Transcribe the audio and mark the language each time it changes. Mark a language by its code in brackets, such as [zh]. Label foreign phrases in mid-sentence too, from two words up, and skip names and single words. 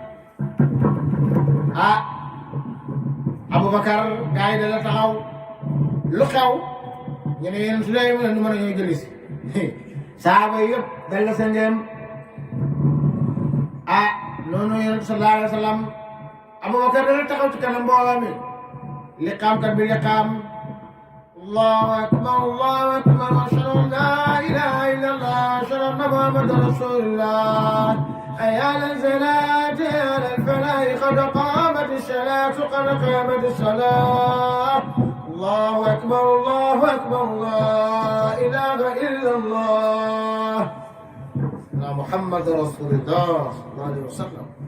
[wo] Abubakar gars yi da la taxaw lu xew ñu ne yéen su dee mën a ñu mën a ñëw jëli si saaba yi yëpp dal la sa ngeen noonu yonent [ar] صلى الله عليه وسلم [wo] Abubakar da la taxaw ci kanam mbooloo mi liqaamkat bi liqaam [ar] الله أكبر أشهد أن لا إله إلا الله أشهد أن محمدا رسول الله حي على الصلاة على الفلاح قد قامت الصلاة قد قامت الصلاة الله أكبر لا إله إلا الله محمد رسول الله صلى الله عليه وسلم